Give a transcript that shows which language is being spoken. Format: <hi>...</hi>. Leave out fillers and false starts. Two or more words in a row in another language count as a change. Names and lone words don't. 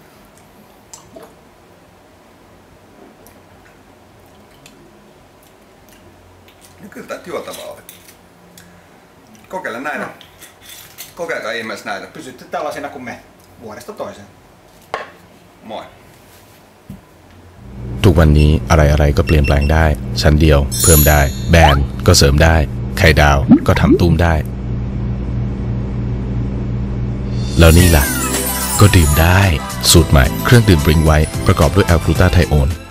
<fi>No kyllä tää juotavaa oli. Kokeile näitä. Kokeilkaa ihmeessä näitä. Pysytte tällaisina kuin me vuodesta toiseen. Moi.</fi> <th>ทุกวันนี้อะไรๆก็เปลี่ยนแปลงได้ชั้นเดียวเพิ่มได้แบรนด์ก็เสริมได้ไข่ดาวก็ทำตูมได้แล้วนี่ล่ะก็ดื่มได้สูตรใหม่เครื่องดื่มบริงไว้ประกอบด้วยแอลกลูตาไทโอน</th>